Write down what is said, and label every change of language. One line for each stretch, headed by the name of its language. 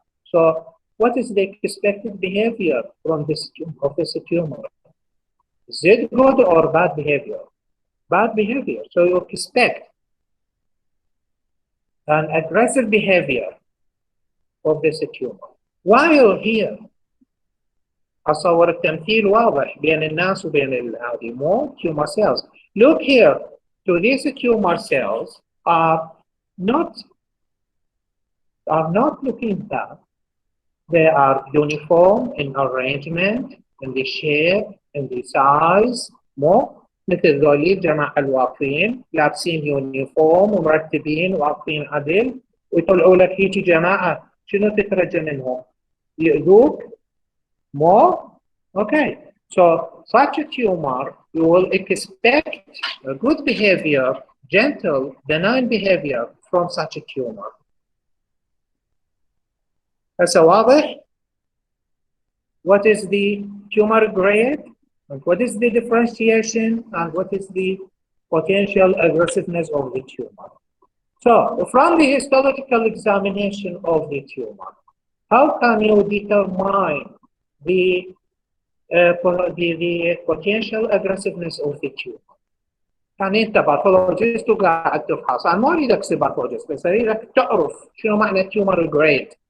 English: So what is the expected behavior from this tumor? Is it good or bad behavior? Bad behavior. So you expect an aggressive behavior of this tumor. While here
Arabic: أصور التمثيل واضح بين الناس وبين هذه مو
English: tumor cells. Look here, so these tumor cells are not looking bad. They are uniform in arrangement, in the shape, in the size.
Arabic: مو مثل ذولي الجماعة الواقفين لابسين يونيفورم ومرتبين واقفين عدل ويطلعوا لك هيك جماعة شنو تترجى منهم؟ يؤذوك؟ More?
English: Okay. So such a tumor, you will expect a good behavior, gentle, benign behavior from such a tumor.
Arabic: هسه واضح?
English: What is the tumor grade? And what is the differentiation? And what is the potential aggressiveness of the tumor? So from the histological examination of the tumor, how can you determine the potential aggressiveness of the tumor?
Arabic: يعني انت باثولوجيست وقاعد تفحص، انا ما اريدك تصير باثولوجيست بس اريدك تعرف شنو معنى تيومر جريد.